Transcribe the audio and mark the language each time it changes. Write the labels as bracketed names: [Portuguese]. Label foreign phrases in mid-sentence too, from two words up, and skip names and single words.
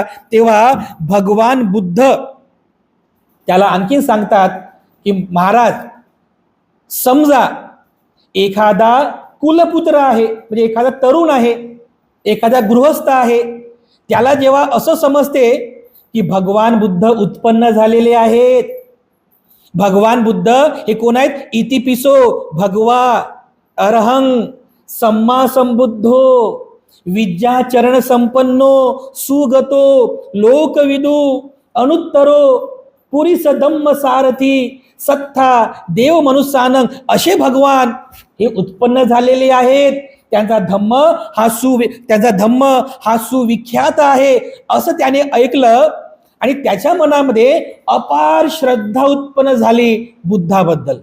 [Marathi] तेव्हा भगवान बुद्ध त्याला आणखीन सांगतात की महाराज समजा एखादा कुलपुत्र आहे, म्हणजे एखादा तरुण आहे, एखादा गृहस्थ आहे, त्याला जेव्हा असं समजते की भगवान बुद्ध उत्पन्न झालेले आहेत, भगवान बुद्ध हे कोण आहेत? [Pali] इतिपिसो भगवा अरहं सम्मा संबुद्धो विद्याचरण संपन्नो सुगतो लोकविदू अनुत्तरो पुरीस धम्म सारथी सत्था देव मनुष्यानं, [Marathi] असे भगवान हे उत्पन्न झालेले आहेत. त्यांचा धम्म हा सुविख्यात आहे, असं त्याने ऐकलं आणि त्याच्या मनामध्ये अपार श्रद्धा उत्पन्न झाली बुद्धाबद्दल.